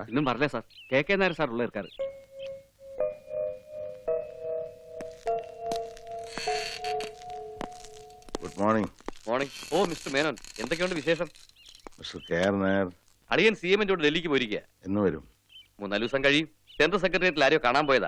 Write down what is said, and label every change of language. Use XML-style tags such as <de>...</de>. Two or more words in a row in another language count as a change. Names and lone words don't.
<ta>இன்னும் வரல சார். கே நாயர் சார் உள்ள இருக்காரு.</ta> <en>good morning.</en> <ml>മോർണിംഗ്. ഓ മിസ്റ്റർ മേനോൻ, എന്തൊക്കെയുണ്ട് വിശേഷം? മിസ്റ്റർ കെആർ നായർ അളിയൻ CM ോട് ഡൽഹിക്ക് പോയിരിക്കുക. എന്ന് വരും? 3-4 ദിവസം കഴിയും. സെൻട്രൽ സെക്രട്ടേറിയറ്റിൽ ആരെയോ കാണാൻ പോയതാ.</ml>